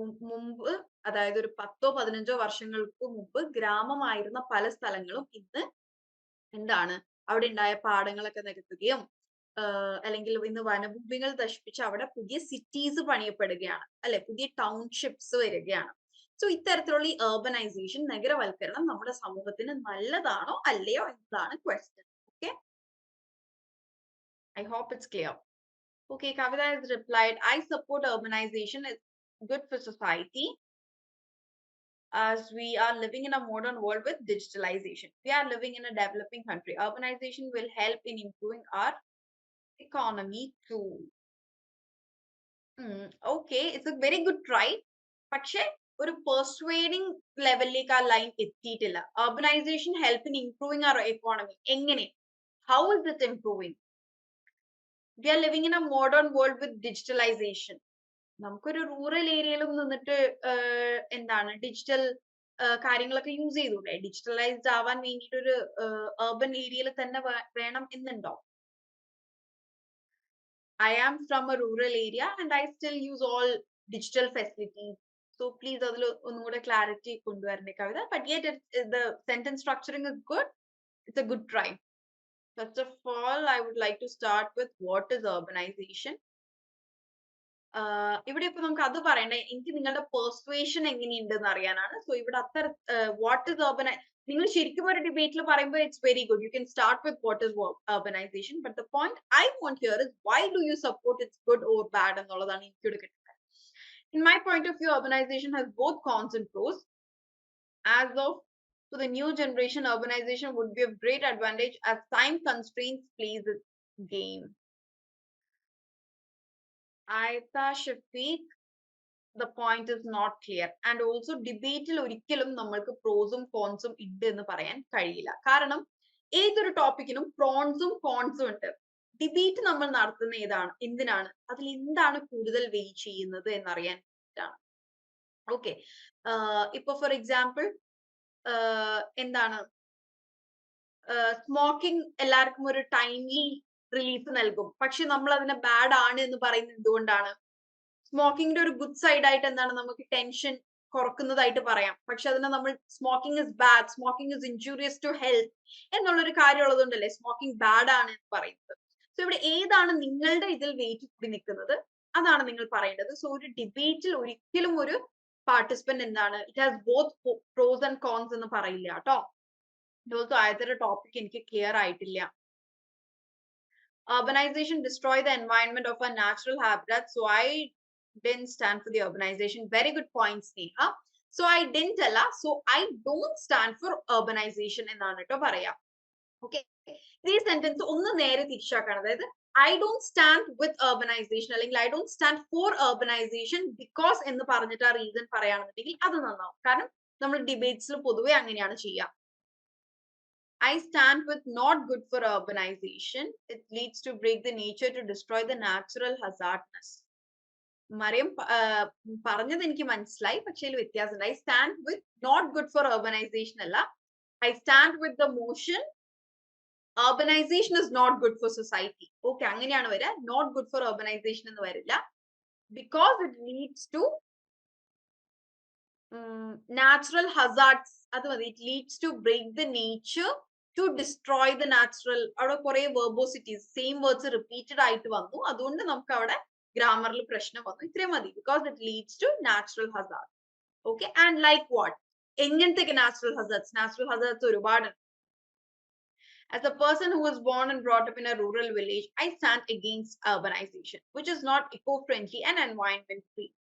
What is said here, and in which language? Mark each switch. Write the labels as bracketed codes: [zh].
[ml] മുമ്പ്, അതായത് ഒരു 10-15 വർഷങ്ങൾക്ക് മുമ്പ് ഗ്രാമമായിരുന്ന പല സ്ഥലങ്ങളും ഇന്ന് എന്താണ്, അവിടെ ഉണ്ടായ പാടങ്ങളൊക്കെ നികത്തുകയും അല്ലെങ്കിൽ ഇന്ന് വനഭൂമികൾ നശിപ്പിച്ച് അവിടെ പുതിയ സിറ്റീസ് പണിയപ്പെടുകയാണ് അല്ലെ, പുതിയ ടൗൺഷിപ്സ് വരികയാണ്. സോ ഇത്തരത്തിലുള്ള ഈ അർബനൈസേഷൻ, നഗരവൽക്കരണം നമ്മുടെ സമൂഹത്തിന് നല്ലതാണോ അല്ലയോ എന്നതാണ് question. [en] Okay, I hope it's clear. Okay, Kavita has replied, I support urbanization. It's good for society as we are living in a modern world with digitalization. We are living in a developing country. Urbanization will help in improving our economy too. Okay, it's a very good try. [ml] പക്ഷേ ഒരു പെർസ്വേഡിംഗ് ലെവലിലേക്ക് ആ line എത്തിയിട്ടില്ല. [en] Urbanization help in improving our economy. [ml] എങ്ങനെ? [en] How is it improving? We are living in a modern world with digitalization. [ml] നമുക്കൊരു rural ഏരിയയിലും നിന്നിട്ട് എന്താണ് ഡിജിറ്റൽ കാര്യങ്ങളൊക്കെ യൂസ് ചെയ്തൂടെ? ഡിജിറ്റലൈസ്ഡ് ആവാൻ വേണ്ടിയിട്ട് ഒരു അർബൻ ഏരിയയിൽ തന്നെ വേണം എന്നുണ്ടോ? [en] I am from a rural area and I still use all digital facilities. So please [ml] അതിൽ ഒന്നുകൂടെ clarity കൊണ്ടുവരണേ Kavitha. [en] But yet the sentence structuring is good. It's a good try. First of all, I would like to start with what is urbanization. [ml] ഇവിടെ ഇപ്പൊ നമുക്ക് അത് പറയണ്ടേ, എനിക്ക് നിങ്ങളുടെ പെർസ്വേഷൻ എങ്ങനെയുണ്ടെന്ന് അറിയാനാണ്. [en] so ഇവിടെ അത്ര what is [ml] നിങ്ങൾ ശരിക്കും ഒരു ഡിബേറ്റിൽ പറയുമ്പോൾ [en] It's very good. You can start with what is urbanization. But the point I want here is why do you support it's good or bad [ml] എന്നുള്ളതാണ് എനിക്ക് എടുക്കുന്നത്. [en] In my point of view, urbanization has both cons and pros. As of to the new generation, urbanization would be of great advantage as time constraints plays its game. Aitha Shafiq, the point is not clear. And also [ml] ഡിബേറ്റിൽ ഒരിക്കലും നമ്മൾക്ക് പ്രോസും കോൺസും ഉണ്ട് എന്ന് പറയാൻ കഴിയില്ല. കാരണം ഏതൊരു ടോപ്പിക്കിനും പ്രോൺസും കോൺസും ഉണ്ട്. Debate നമ്മൾ നടത്തുന്ന എന്തിനാണ്? അതിൽ എന്താണ് കൂടുതൽ വെയിറ്റ് ചെയ്യുന്നത് എന്നറിയാൻ വേണ്ടിയിട്ടാണ്. ഓക്കെ, ഇപ്പൊ ഫോർ എക്സാമ്പിൾ എന്താണ്, സ്മോക്കിംഗ് എല്ലാവർക്കും ഒരു ടൈംലി റിലീഫ് നൽകും. പക്ഷെ നമ്മൾ അതിനെ ബാഡ് ആണ് എന്ന് പറയുന്നത് എന്തുകൊണ്ടാണ്? സ്മോക്കിങ്ങിന്റെ ഒരു ഗുഡ് സൈഡ് ആയിട്ട് എന്താണ്, നമുക്ക് ടെൻഷൻ കുറക്കുന്നതായിട്ട് പറയാം. പക്ഷെ അതിനെ നമ്മൾ [en] smoking is bad, smoking is injurious to health [ml] എന്നുള്ളൊരു കാര്യം ഉള്ളതുകൊണ്ടല്ലേ സ്മോക്കിംഗ് ബാഡ് ആണ് എന്ന് പറയുന്നത്. സോ ഇവിടെ ഏതാണ് നിങ്ങളുടെ ഇതിൽ വെയിറ്റ് കൂടി നിൽക്കുന്നത് അതാണ് നിങ്ങൾ പറയേണ്ടത്. സോ ഒരു ഡിബേറ്റിൽ ഒരിക്കലും ഒരു പാർട്ടിസിപ്പന്റ് എന്താണ്, [en] it has both pros and cons [ml] എന്ന് പറയില്ല കേട്ടോ. ഓൾസോ ആദ്യത്തെ ടോപ്പിക് എനിക്ക് ക്ലിയർ ആയിട്ടില്ല. [en] Urbanization destroy the environment of our natural habitat. So I didn't stand for the urbanization. Very good point, Sneha. So I didn't tell her. So I don't stand for urbanization [ml] എന്നാണ് കേട്ടോ പറയാ. Okay, ഈ sentence ഒന്ന് നേരെ തിരിച്ചാക്കണം. [en] അതായത് I don't stand with urbanization അല്ലെങ്കിൽ I don't stand for urbanization because [ml] എന്ന് പറഞ്ഞിട്ട് ആ റീസൺ പറയുകയാണെന്നുണ്ടെങ്കിൽ അത് നന്നാവും. കാരണം നമ്മൾ ഡിബേറ്റ്സിൽ പൊതുവെ അങ്ങനെയാണ് ചെയ്യുക. [en] I stand with not good for urbanization. It leads to break the nature, to destroy the natural hazardness. [ml] Mariyam പറഞ്ഞത് എനിക്ക് മനസ്സിലായി, പക്ഷേ അതിൽ വ്യത്യാസമുണ്ട്. [en] I stand with not good for urbanization അല്ല, I stand with the motion urbanization is not good for society. Okay, [ml] അങ്ങനെയാണ് വരിക. [en] Not good for urbanization [ml] എന്ന് വരില്ല. [en] Because it leads to natural hazards. [ml] അത് മതി. [en] It leads to break the nature, to destroy the natural. [ml] അവിടെ കുറെ verbosities, [en] same words repeated [ml] ആയിട്ട് വന്നു. അതുകൊണ്ട് നമുക്ക് അവിടെ ഗ്രാമറിൽ പ്രശ്നം വന്നു. ഇത്രയും മതി. [en] Because it leads to natural hazards. Okay, and like what? [ml] എങ്ങനത്തെ [en] natural hazards? Natural hazards [ml] ഒരുപാട്. [en] As a person who was born and brought up in a rural village, I stand against urbanization, which is not eco-friendly and environment-free.